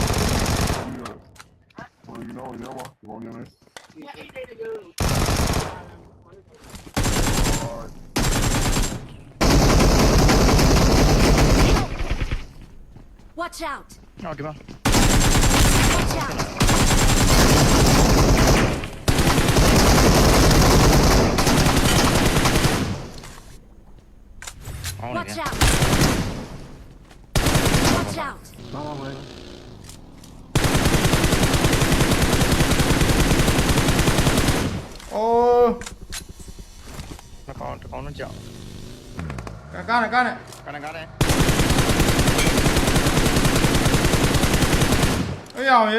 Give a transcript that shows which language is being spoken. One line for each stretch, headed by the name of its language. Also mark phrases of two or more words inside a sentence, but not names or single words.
English: Watch out!
Burmese: ဟုတ်ဒီမှာ
English: Watch out! Watch out! Watch out! โอ้
Burmese: တကောင်တော့ကြောက် ကားနဲ့ ကားနဲ့ အေးအောင်ရေး